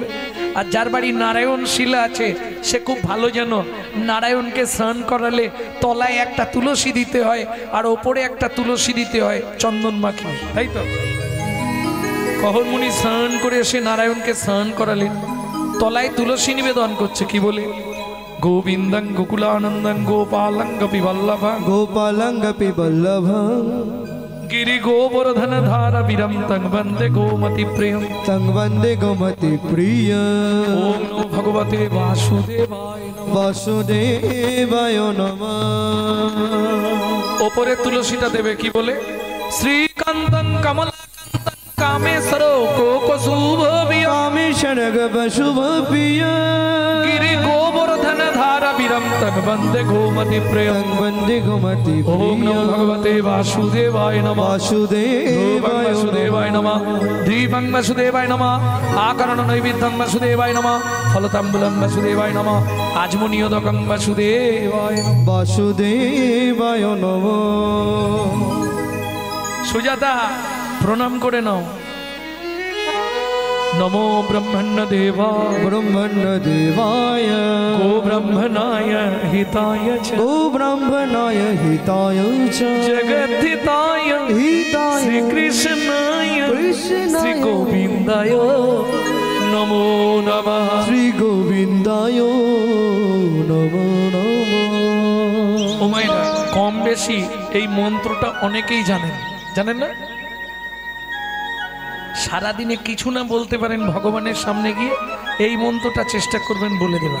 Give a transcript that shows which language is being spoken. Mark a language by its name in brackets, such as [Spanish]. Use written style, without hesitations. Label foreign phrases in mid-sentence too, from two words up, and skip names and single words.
[Bangla] আর যার বাড়ি নারায়ণ শিলা আছে, সে খুব ভালো জানো, নারায়ণকে স্নান করালে তলায় একটা তুলসী দিতে হয়, আর ওপরে একটা তুলসী দিতে হয় চন্দন মাখিয়ে, তাই তো? কহরমুনি স্নান করে এসে নারায়ণকে স্নান করালেন, তলায় তুলসী নিবেদন করছে, কি বলে? [Sanskrit] গোবিন্দং গোকুলানন্দং গোপালং গোপী বল্লভা, গোপালং গোপী বল্লভা, गिरि गोवर्धन धारा विरम तंग वंदे गोमति प्रियम, তং বন্দে গোমতি প্রিয়। ओम नमो भगवते वासुदेवाय नमः। বাসুদেবায় নমঃ। [Bangla] ওপরে তুলসীটা দেবে, কি বলে? [Sanskrit] শ্রীকান্তং কমলাকান্তং কামেশ্বর কোকশুভ বিয়, কামেশ্বর শুভ প্রিয়, गिरि गोवर्धन धारा विरम तंग वंदे गोमति प्रियम, তং বন্দে গোমতি ओम প্রিয়। नमो भगवते वासुदेवाय नमः। বাসুদেবায় वासुदेवाय नमः, दीपं वासुदेवाय नमः, आकरण नैवेद्यं वासुदेवाय नमः, फलताम्बूलं वासुदेवाय नमः, आजमुनियोदकं वासुदेवाय नमः। বাসুদেবায় নমঃ। [Bangla] সুজাতা প্রণাম করে নাও। [Sanskrit] नमो ब्रह्मण्य देवा ব্রহ্মণ্য দেবায়, गो ब्रह्मणाय हिताय च, গো ব্রাহ্মণায় হিতায় চ, जगद्धिताय হিতায় श्री कृष्णाय কৃষ্ণায়, श्री गोविन्दाय नमो नमः। শ্রী গোবিন্দায় নমো নমঃ। [Bangla] ও মায়েরা, কম বেশি এই মন্ত্রটা অনেকেই জানেন, জানেন না? সারাদিনে কিছু না বলতে পারেন, ভগবানের সামনে গিয়ে এই মন্ত্রটা চেষ্টা করবেন বলে দেবার।